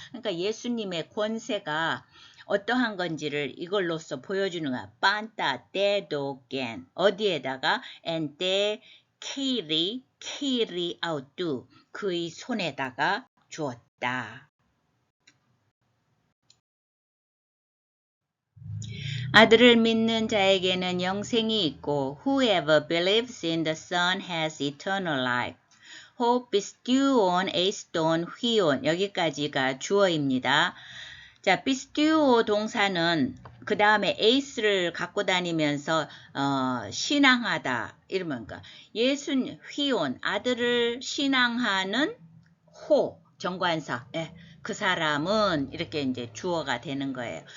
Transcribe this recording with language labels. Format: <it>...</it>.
<ko>그러니까 예수님의 권세가 어떠한 건지를 이걸로써 보여주는 거야. 빤따 떼도겐 어디에다가 엔떼 케이리 아우뚜 그의 손에다가 주었다. 아들을 믿는 자에게는 영생이 있고</ko> <en>whoever believes in the Son has eternal life.</en> <ko>Hope 비스튜온 에이스돈 휘온 여기까지가 주어입니다. 자, 비스튜오 동사는 그 다음에 에이스를 갖고 다니면서 신앙하다 이러면 예수님 휘온 아들을 신앙하는 호 정관사 그 사람은 이렇게 이제 주어가 되는 거예요.</ko>